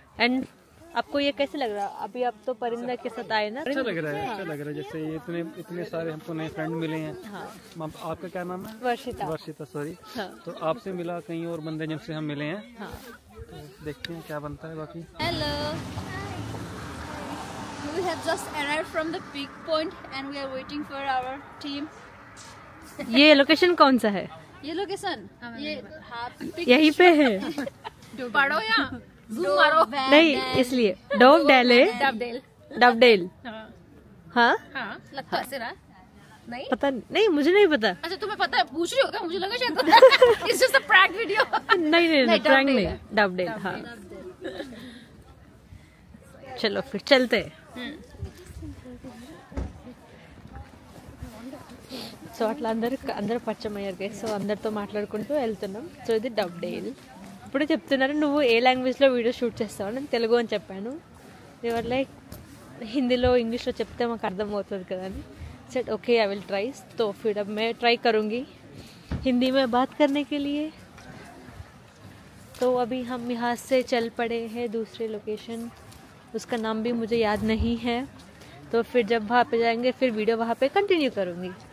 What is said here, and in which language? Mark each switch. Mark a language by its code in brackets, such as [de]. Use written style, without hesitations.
[hi] And आपको ये कैसे लग रहा? अभी आप तो परिंदा के साथ आए ना? अच्छा लग रहा है, अच्छा लग रहा है. जैसे ये इतने सारे हमको नए फ्रेंड मिले हैं. हाँ. आपका क्या नाम है? वर्षिता. वर्षिता, सॉरी. हाँ. तो आपसे मिला, कहीं और बंदे जिनसे हम मिले हैं. हाँ. तो देखते हैं क्या बनता है बाकी. [en] Hello. We have just arrived from the peak point and we are waiting for our team. [hi] ये लोकेशन कौन सा है? ये लोकेशन ये यहीं पे है. पढ़ो या जूम मारो. नहीं, इसलिए डोव डेले डबडेल. हाँ, लगता है ऐसे रहा. नहीं पता नहीं, मुझे नहीं पता. अच्छा तुम्हें पता है, पूछ रही हो क्या? मुझे लगा शायद [en] It's just a prank video. [hi] नहीं, प्रैंक नहीं, डबडेल. हाँ, चलो फिर चलते हैं. [te] సో అట్లా అందరూ పరిచయం అయ్యారు గైస్. సో అందరితో మాట్లాడుకుంటూ వెళ్తున్నాం. సో ఇది డబ్డేల్. ఇప్పుడే చెప్తున్నారు నువ్వు ఏ లాంగ్వేజ్లో వీడియో షూట్ చేస్తావు, నేను తెలుగు అని చెప్పాను. దేవర్ లైక్ హిందీలో ఇంగ్లీష్లో చెప్తే మాకు అర్థమవుతుంది కదా అని. [en] Set okay I will try. [hi] तो फिर अब मैं ट्राई करूँगी हिंदी में बात करने के लिए. तो अभी हम यहाँ से चल पड़े हैं दूसरे लोकेशन, उसका नाम भी मुझे याद नहीं है. तो फिर जब वहाँ पे जाएंगे फिर वीडियो वहाँ पे कंटिन्यू करूँगी.